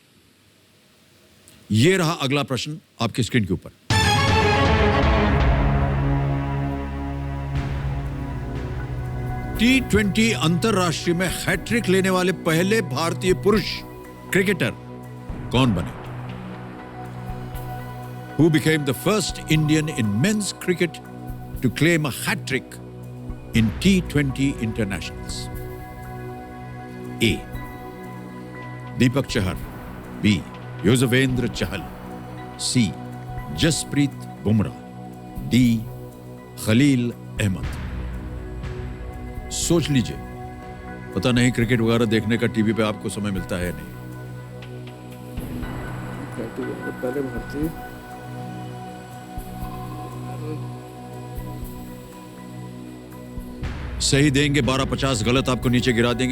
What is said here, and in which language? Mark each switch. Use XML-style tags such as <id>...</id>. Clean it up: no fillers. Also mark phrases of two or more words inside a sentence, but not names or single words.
<hi>ये रहा अगला प्रश्न आपकी स्क्रीन के ऊपर। T20 अंतरराष्ट्रीय में हैट्रिक लेने वाले पहले भारतीय पुरुष क्रिकेटर कौन बने?</hi> <en>Who became the first Indian in men's cricket to claim a hat-trick in T20 internationals? A, Deepak Chahar; B, Yuzvendra Chahal; C, Jasprit Bumrah; D, Khalil Ahmed.</en> <hi>सोच लीजिए, पता नहीं क्रिकेट वगैरह देखने का टीवी पे आपको समय मिलता है नहीं। पहले भारतीय सही देंगे 12,50, गलत आपको नीचे गिरा देंगे।</hi>